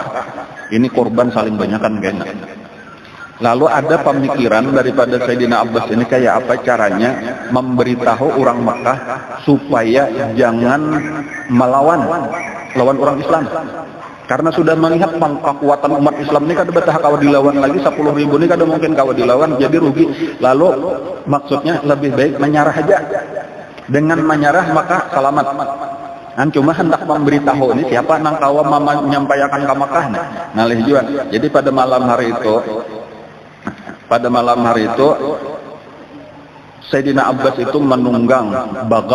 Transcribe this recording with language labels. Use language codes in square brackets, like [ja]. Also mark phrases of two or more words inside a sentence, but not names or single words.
[id] Ini korban saling banyakan kayaknya. Lalu ada pemikiran daripada Sayyidina Abbas ini kayak apa caranya memberitahu orang Mekah supaya jangan melawan orang Islam. [bjn] Karena sudah melihat kekuatan umat Islam ini kada betah kawa dilawan lagi, 10.000 ini kada mungkin kawa dilawan, jadi rugi. [id] Lalu maksudnya lebih baik menyerah aja. Dengan menyerah maka selamat. [bjn] Kan cuma hendak memberitahu ini siapa nang kawa menyampaikan ke Mekah. Ngalih juga. [id] Jadi pada malam hari itu Sayyidina Abbas itu menunggang bagal.